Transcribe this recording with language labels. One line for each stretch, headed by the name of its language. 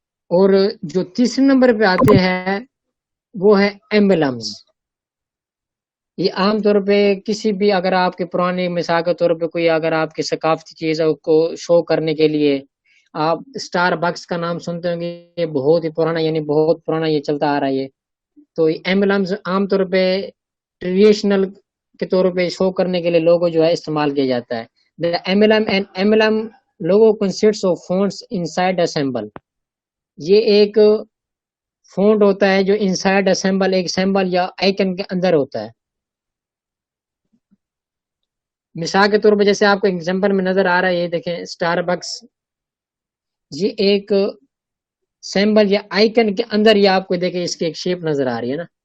Urdu: اور جو تیسرے نمبر پہ آتے ہیں وہ ہے ایمبلمز۔ یہ عام طور پہ کسی بھی، اگر آپ کے پرانے، مثال کے طور پہ کوئی اگر آپ کی ثقافتی چیز ہے اس کو شو کرنے کے لیے، آپ اسٹار بکس کا نام سنتے ہوں گے، یہ بہت ہی پرانا، یعنی بہت پرانا یہ چلتا آ رہا ہے۔ تو ایمبلمز عام طور پہ ٹریڈیشنل کے طور پہ شو کرنے کے لیے لوگو جو ہے استعمال کیا جاتا ہے.
English: The emblem logo consists of fonts inside a symbol.
Urdu: یہ ایک فونٹ ہوتا ہے جو انسائڈ اسمبل ایک سمبل یا آئیکن کے اندر ہوتا ہے. مثال کے طور پر جیسے آپ کو ایگزامپل میں نظر آ رہا ہے، یہ دیکھیں اسٹار بکس، یہ ایک سمبل یا آئیکن کے اندر یہ آپ کو دیکھیں اس کی ایک شیپ نظر آ رہی ہے نا.